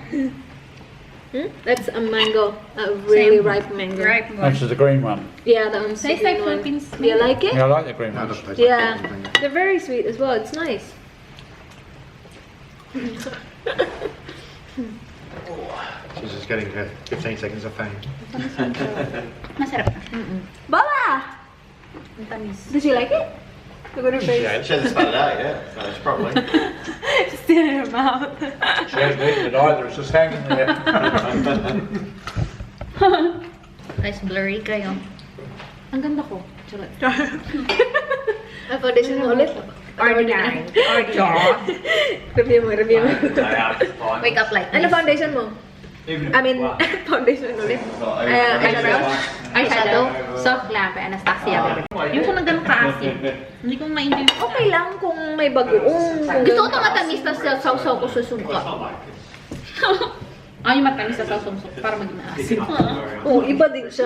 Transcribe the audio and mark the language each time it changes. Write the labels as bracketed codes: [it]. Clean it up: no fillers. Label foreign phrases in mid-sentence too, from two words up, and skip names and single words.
[en] That's a mango. A really ripe mango. Ripe one. That's the green one. Yeah, the Tastes sweet like one. Philippines. Do you like it? Yeah, I like the green one. Yeah. They're very sweet as well. It's nice. She's just getting her 15 seconds of fame. [tl] Masarap. Bala! Ang tamis. [en] Does she like it? Look at her face. Yeah, she hasn't started out yet, so it's probably. Still in her mouth. She hasn't eaten it either, it's just hanging there. Guys, blurry kayo. [tl] Ang ganda ko. Charot. Ay, foundation mo ulit. Ordinary. Review mo, review mo. [en] Wake up like [tl] Ano [en] this. foundation mo? I mean, foundation ulit. Eyebrows? Eyeshadow? [tl] Soft lang kay Anastasia. Yung kung nang ganun ka-asin. Hindi ko ma-enjoy. Okay lang kung may bagoong. Kung Gusto ko ganun ito matamis na sausaw ko susuka. Yung matamis na sausaw ko para maging maasim. Oo, iba din siya.